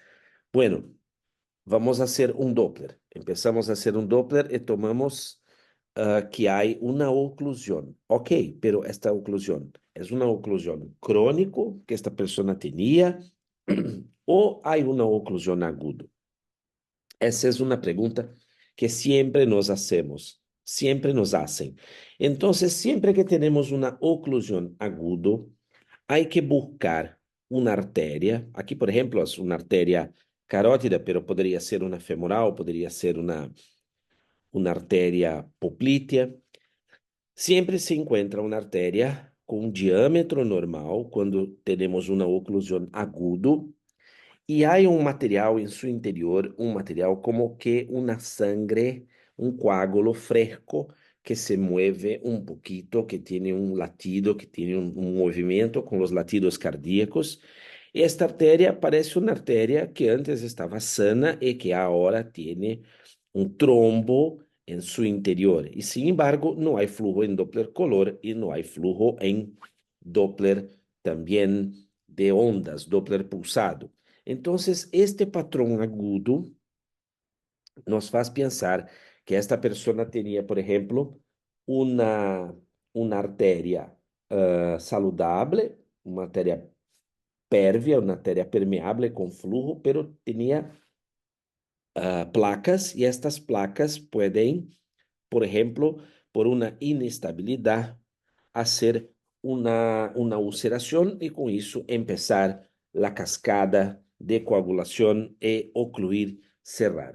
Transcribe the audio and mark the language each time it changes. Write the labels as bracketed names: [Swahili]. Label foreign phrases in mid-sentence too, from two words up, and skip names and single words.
[Spanish] Bueno, vamos a hacer un Doppler. Empezamos a hacer un Doppler y tomamos que hay una oclusión. Ok, pero esta oclusión es una oclusión crónico que esta persona tenía o hay una oclusión aguda. [Portuguese] Essa é uma pergunta que sempre [Spanish] nos hacemos, [Portuguese] sempre [Spanish] nos hacen. [Portuguese] Então, sempre que temos uma oclusão aguda, há que buscar uma artéria. Aqui, por exemplo, é uma artéria carótida, pero poderia ser uma femoral, poderia ser uma artéria poplítea. Sempre se encontra uma artéria com um diâmetro normal quando temos uma oclusão aguda. E há um material em seu interior, um material como que uma sangre, um coágulo fresco que se mueve um pouquito, que tem um latido, que tem um movimento com os latidos cardíacos. Esta artéria parece uma artéria que antes estava sana e que agora tem um trombo em seu interior. E, [Spanish] sin embargo, [Portuguese] não há flujo em Doppler color e não há flujo em Doppler também de ondas, Doppler pulsado. [Spanish] Entonces, este patrón agudo nos faz pensar que esta persona tenía, por ejemplo, una arteria saludable, una arteria pérvia, una arteria permeable con flujo, pero tenía placas y estas placas pueden, por ejemplo, por una inestabilidad, hacer una ulceración y con eso empezar la cascada de coagulación e ocluir, cerrar.